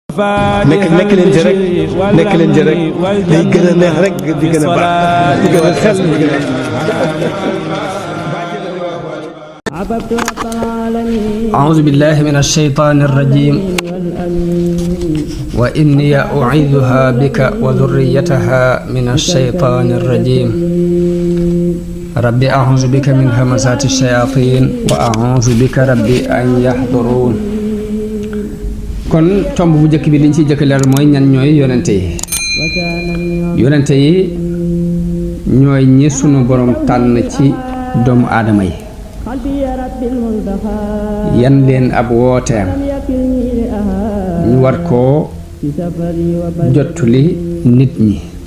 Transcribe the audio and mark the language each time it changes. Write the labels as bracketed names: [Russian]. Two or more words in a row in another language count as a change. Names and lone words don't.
[Wolof] nekk leen ci rek nekk leen ci rek day gën a neex rek di gën a baax di gën a xel di gën a [Arabic] أعوذ بالله من الشيطان الرجيم وإني أعيذها بك وذريتها من الشيطان الرجيم رب أعوذ بك من همزات الشياطين وأعوذ بك رب أن يحضرون [Wolof] kon tomb bu njëkk bi liñ ci jëkk leer mooy ñan ñooy yonente yi ñooy ñi sunu borom tànn ci doomu aadama yi yan leen ab wooteem ñu war koo jottuli nit ñi